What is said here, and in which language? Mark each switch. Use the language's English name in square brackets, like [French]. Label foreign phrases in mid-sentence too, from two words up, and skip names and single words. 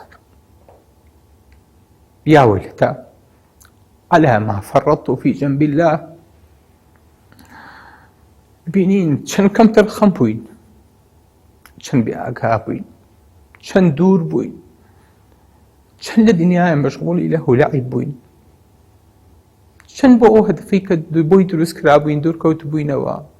[Arabic] یا وەیلتە على ما فرطت في جنب الله. [Central Kurdish] بینین چەند کەمتر خەم بووین، چەند بێئاگا بووین، چەند دوور بووین، چەند لە دنیایە مەشغوڵی لە هولەعیب بووین، چەند بۆ ئەو هەدفی کە بۆی دروست کرا بووین دوور کەوت بووینەوە.